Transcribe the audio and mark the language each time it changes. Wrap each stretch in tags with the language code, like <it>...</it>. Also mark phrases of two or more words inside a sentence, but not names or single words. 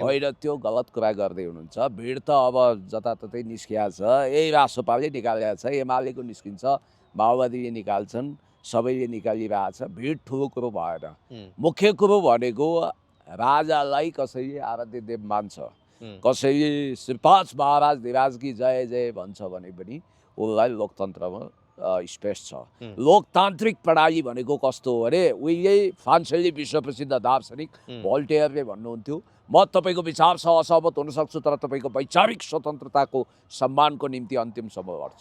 <ne>होइन, त्यो गलत कुरा गर्दै हुनुहुन्छ। भिड त अब जताततै निस्किया छ, यही रासोपाले निकालेको छ, एमालेको निस्किन्छ, माओवादीले निकाल्छन्, सबैले निकालिरहेछ। भिड ठुलो कुरो भएन। मुख्य कुरो भनेको राजालाई कसैले आराध्य देव मान्छ, कसैले श्रीपाँच महाराज धिराज की जय जय भन्छ भने पनि उसलाई लोकतन्त्रमा स्पेस छ। लोकतान्त्रिक प्रणाली भनेको कस्तो हो अरे, उहिले फ्रान्सेली विश्वप्रसिद्ध दार्शनिक भोल्टेयरले भन्नुहुन्थ्यो, म तपाईँको विचारसँग असहमत हुन सक्छु, तर तपाईँको वैचारिक स्वतन्त्रताको सम्मानको निम्ति अन्तिमसम्म लड्छु।</ne>